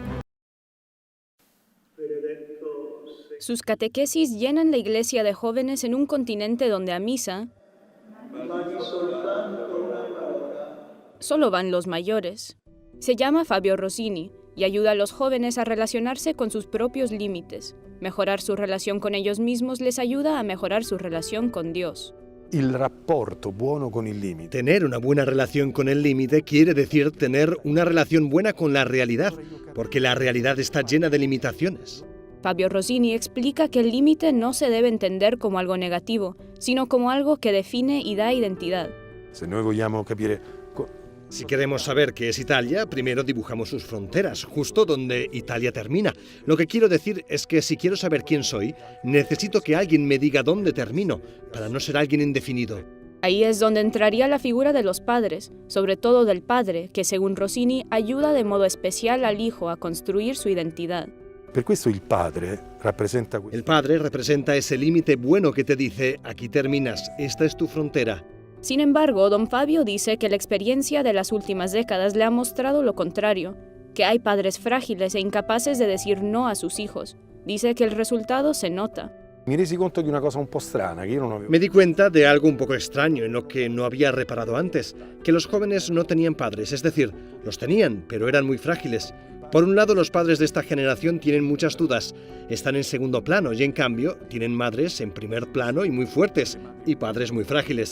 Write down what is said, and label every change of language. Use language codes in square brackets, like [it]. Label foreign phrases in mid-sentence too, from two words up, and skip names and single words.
[es] Sus catequesis llenan la iglesia de jóvenes en un continente donde a misa solo van los mayores. Se llama Fabio Rossini y ayuda a los jóvenes a relacionarse con sus propios límites. Mejorar su relación con ellos mismos les ayuda a mejorar su relación con Dios. [it] il rapporto buono con il limite. [es] Tener una buena relación con el límite quiere decir tener una relación buena con la realidad, porque la realidad está llena de limitaciones. Fabio Rosini explica que el límite no se debe entender como algo negativo, sino como algo que define y da identidad. [it] Se noi vogliamo capire [es] Si queremos saber qué es Italia, primero dibujamos sus fronteras, justo donde Italia termina. Lo que quiero decir es que si quiero saber quién soy, necesito que alguien me diga dónde termino, para no ser alguien indefinido. Ahí es donde entraría la figura de los padres, sobre todo del padre, que según Rosini ayuda de modo especial al hijo a construir su identidad. [it] Per questo il padre rappresenta [es] El padre representa ese límite bueno que te dice, aquí terminas, esta es tu frontera. Sin embargo, don Fabio dice que la experiencia de las últimas décadas le ha mostrado lo contrario, que hay padres frágiles e incapaces de decir no a sus hijos. Dice que el resultado se nota. [it] Mi resi conto di una cosa un po' strana, che io non avevo. [es] Me di cuenta de algo un poco extraño en lo que no había reparado antes, que los jóvenes no tenían padres, es decir, los tenían, pero eran muy frágiles. Por un lado, los padres de esta generación tienen muchas dudas, están en segundo plano y en cambio tienen madres en primer plano y muy fuertes, y padres muy frágiles.